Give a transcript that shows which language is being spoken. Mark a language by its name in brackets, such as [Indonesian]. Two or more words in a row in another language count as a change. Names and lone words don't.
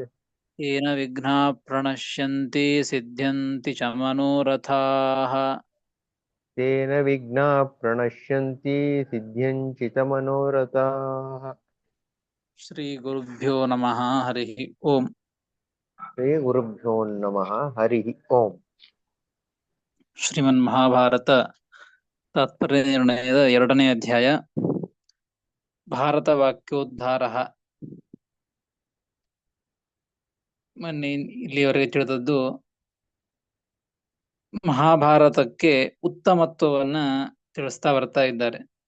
[Sanskrit] येन विघ्नाः प्रणश्यन्ति सिद्ध्यन्ति च मनोरथाः. तेन विघ्नाः प्रणश्यन्ति सिद्ध्यन्ति च मनोरथाः. श्रीगुरुभ्यो नमः. हरिः ओम्. श्रीगुरुभ्यो नमः. हरिः ओम्. [Kannada] ಶ್ರೀಮನ್ಮಹಾಭಾರತ ತಾತ್ಪರ್ಯ ನಿರ್ಣಯದ 2ನೇ ಅಧ್ಯಾಯ, ಭಾರತ ವಾಕ್ಯೋದ್ಧಾರ. ಮೊನ್ನೆ ಇಲ್ಲಿಯವರೆಗೆ ತಿಳಿದದ್ದು ಮಹಾಭಾರತಕ್ಕೆ ಉತ್ತಮತ್ವವನ್ನ ತಿಳಿಸ್ತಾ ಬರ್ತಾ ಇದ್ದಾರೆ.